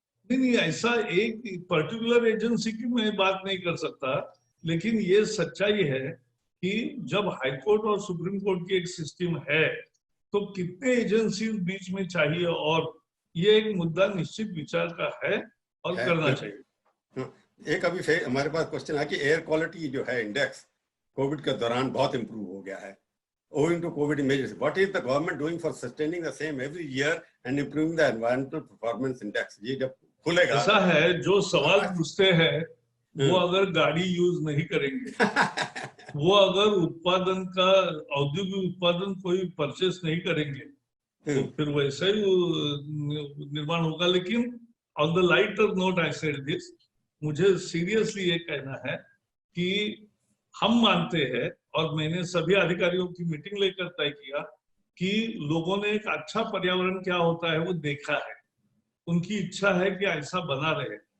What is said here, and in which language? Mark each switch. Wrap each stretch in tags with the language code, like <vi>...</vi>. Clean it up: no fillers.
<hi>नहीं, ऐसा एक पर्टिकुलर एजेंसी की मैं बात नहीं कर सकता, लेकिन ये सच्चाई है कि जब हाई कोर्ट और सुप्रीम कोर्ट की एक सिस्टम है, तो कितने एजेंसी बीच में चाहिए, और ये एक मुद्दा निश्चित विचार का है और करना चाहिए। एक अभी हमारे पास क्वेश्चन है कि एयर क्वालिटी जो है इंडेक्स कोविड के दौरान बहुत इंप्रूव हो गया है</hi> <en>owing to COVID measures. What is the government doing for sustaining the same every year and improving the environmental performance index?</en> <hi>ये जब खुलेगा, ऐसा है, जो सवाल पूछते हैं वो अगर गाड़ी यूज नहीं करेंगे, वो अगर उत्पादन का, औद्योगिक उत्पादन कोई परचेस नहीं करेंगे, तो फिर वैसे ही निर्माण होगा। लेकिन</hi> <en>on the lighter note I said this,</en> <hi>मुझे सीरियसली ये कहना है कि हम मानते हैं, और मैंने सभी अधिकारियों की मीटिंग लेकर तय किया कि लोगों ने एक अच्छा पर्यावरण क्या होता है वो देखा है, उनकी इच्छा है कि ऐसा बना रहे।</hi>